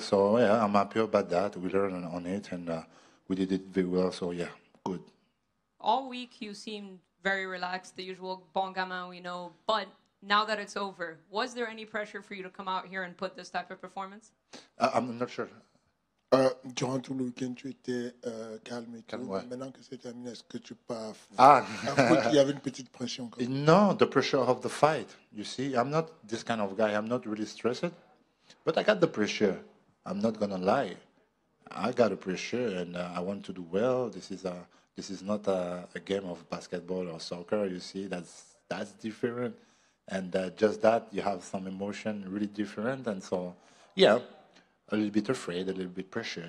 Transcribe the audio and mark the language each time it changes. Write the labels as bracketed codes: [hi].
[en] So yeah, I'm happy about that. We learned on it, and we did it very well. So yeah, good. All week you seemed very relaxed, the usual [fr] bon gamin [en] we know. But now that it's over, was there any pressure for you to come out here and put this type of performance? I'm not sure. [fr] Durant tout le week-end, tu étais calme et tout. Ouais. Maintenant que c'est terminé, est-ce que tu pars? Il y avait une petite pression. [en] No, the pressure of the fight. You see, I'm not this kind of guy. I'm not really stressed, but I got the pressure. I'm not gonna lie. I got a pressure, and I want to do well. This is not a game of basketball or soccer. You see, that's different, and just that you have some emotion really different, and so yeah, a little bit afraid, a little bit pressure.